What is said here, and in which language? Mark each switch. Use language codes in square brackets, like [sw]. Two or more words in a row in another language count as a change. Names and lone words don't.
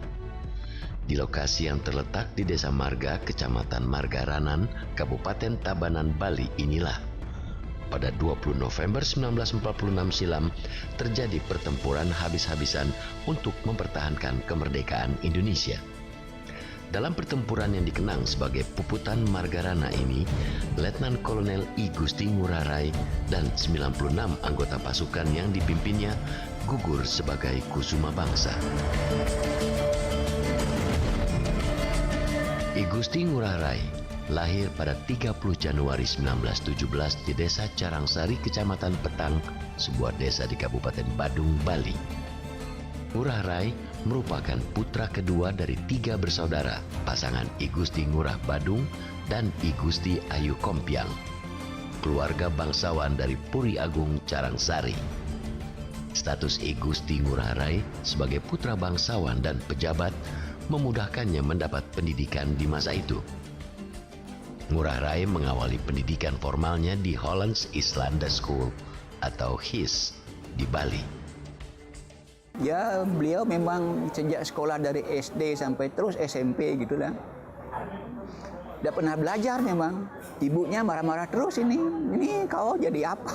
[id] Di lokasi yang terletak di Desa Marga, Kecamatan Margaranan, Kabupaten Tabanan, Bali inilah pada 20 November 1946 silam terjadi pertempuran habis-habisan untuk mempertahankan kemerdekaan Indonesia. Dalam pertempuran yang dikenang sebagai Puputan Margarana ini, Letnan Kolonel I Gusti Ngurah Rai dan 96 anggota pasukan yang dipimpinnya gugur sebagai kusuma bangsa. I Gusti Ngurah Rai lahir pada 30 Januari 1917 di Desa Carangsari, Kecamatan Petang, sebuah desa di Kabupaten Badung, Bali. Ngurah Rai merupakan putra kedua dari 3 bersaudara, pasangan I Gusti Ngurah Badung dan I Gusti Ayu Kompiang, keluarga bangsawan dari Puri Agung, Carangsari. Status I Gusti Ngurah Rai sebagai putra bangsawan dan pejabat memudahkannya mendapat pendidikan di masa itu. Ngurah Rai mengawali pendidikan formalnya di Hollands Islanda School atau HIS di Bali. Ya, beliau memang sejak sekolah dari SD sampai terus SMP gitulah. Tidak pernah belajar memang. Ibunya marah-marah terus, ini kau jadi apa?